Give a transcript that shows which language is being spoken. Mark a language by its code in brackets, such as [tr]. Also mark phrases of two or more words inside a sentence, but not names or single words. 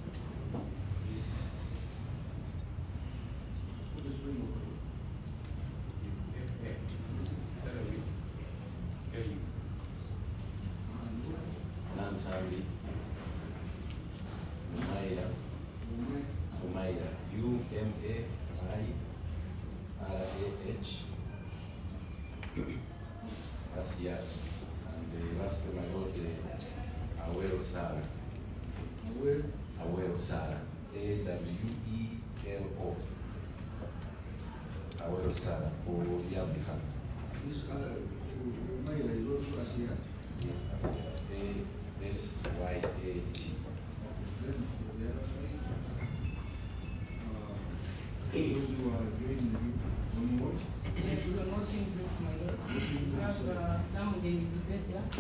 [en] Nantambi Umaira U-M-A-I-R-A-H Asiat. And the last my Lord, Awero Sara. Awero Sara. A-W-E-L-O. Awero Sara for the applicant. This Umaira is also Asiat. Yes, Asiat. A-S-Y-A-T. Then for the other side, those who are doing the on what? Yes, so watching brief, my Lord. We have Namugeni Zuzeta.